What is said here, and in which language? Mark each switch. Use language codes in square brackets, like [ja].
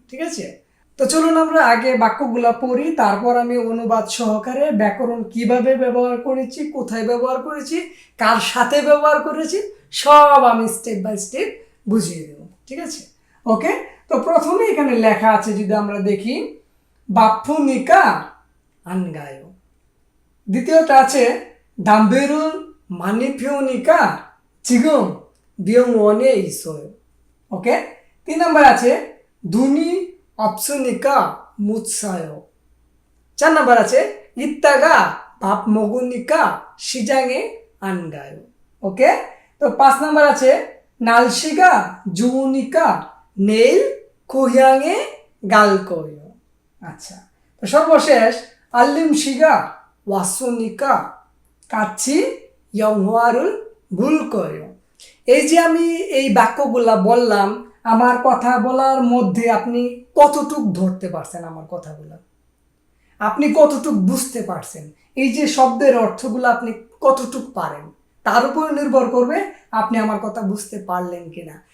[bn] ঠিক আছে, তো চলুন আমরা আগে বাক্যগুলা পড়ি, তারপর আমি অনুবাদ সহকারে ব্যাকরণ কিভাবে ব্যবহার করেছি, কোথায় ব্যবহার করেছি, কার সাথে ব্যবহার করেছি, সব আমি স্টেপ বাই স্টেপ বুঝিয়ে দেব। ঠিক আছে, ওকে। তো প্রথমে এখানে লেখা আছে, যদি আমরা দেখি, বাপ্পুনিকা আনগায়। দ্বিতীয়টা আছে [ko] 담배를 많이 피우니까 지금 병원에 있어요. [bn] ওকে। [ko] 3 [bn] নম্বর আছে [ko] 눈이 없으니까 못 사요. 4 [bn] নম্বর আছে [ko] 이따가 밥 먹으니까 시장에 안 가요. [bn] ওকে। তো 5 নম্বর আছে [ko] 날씨가 좋으니까 내일 고향에 갈 거예요. [bn] আচ্ছা, তো সর্বশেষ [ko] 알림씨가 왔으니까 같이 영화를 볼 거예요. [bn] এই যে আমি এই বাক্যগুলা বললাম, আমার কথা বলার মধ্যে আপনি কতটুক ধরতে পারছেন আমার কথাগুলো, আপনি কতটুক বুঝতে পারছেন, এই যে শব্দের অর্থগুলো আপনি কতটুক পারেন, তার উপর নির্ভর করবে আপনি আমার কথা বুঝতে পারলেন কিনা।